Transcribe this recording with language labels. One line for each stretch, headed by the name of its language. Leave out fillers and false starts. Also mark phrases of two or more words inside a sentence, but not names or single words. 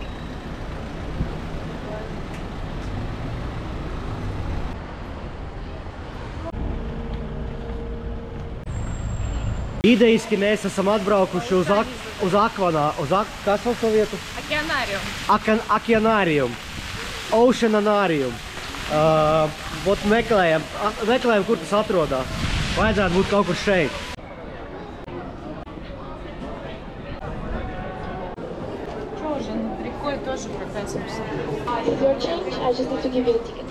Latvian: Idejiski mēs esam atbraukuši uz kas uz to vietu? Okeanarium. Oceanarium. Oceanarium. Meklējam, kur tas atrodās. Vajadzētu būt kaut kur šeit.
Russian: Тоже прокатимся.
English: This is your change. I just need to give you the ticket.